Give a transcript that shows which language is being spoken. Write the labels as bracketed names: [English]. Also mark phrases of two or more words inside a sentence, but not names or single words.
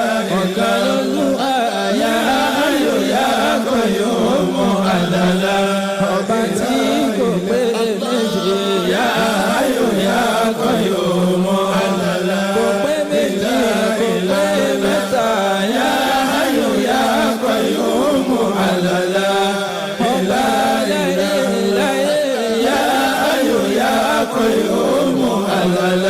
[Arabic] Ọ̀kanlọ́lúwa يا حي يا قيوم alala. [Yoruba] Ọba tí kò pé méjì [Arabic] يا حي يا قيوم [Yoruba] alala. Kò pé méjì kò pé mẹ́ta [Arabic] يا حي يا قيوم [Yoruba] alala. Ọba láyé láyé [Arabic] يا حي يا قيوم alala.